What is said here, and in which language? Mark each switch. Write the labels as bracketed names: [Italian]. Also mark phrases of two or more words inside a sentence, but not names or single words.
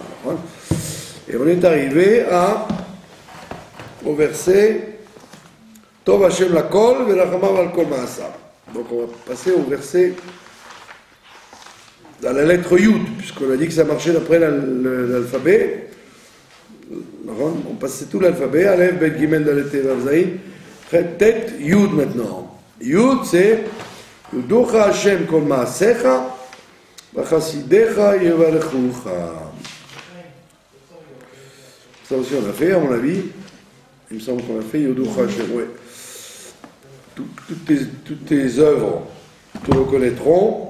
[French] Et on est arrivé au verset [Hebrew] טוב השם לכל ורחמיו על כל מעשיו. [French] Donc on va passer au verset à la lettre Yud, puisqu'on a dit que ça marchait d'après l'alphabet. On passait tout l'alphabet, [Hebrew] אלף, בית, גימל, דלת, הא, וו, זין, טית, יוד maintenant. Yud c'est יודוך השם כל מעשיך וחסידיך יברכוך. [French] Ça aussi on a fait, à mon avis. Il me semble qu'on a fait [Hebrew] יודוך השם, [French] ouais. Toutes tes œuvres te reconnaîtront.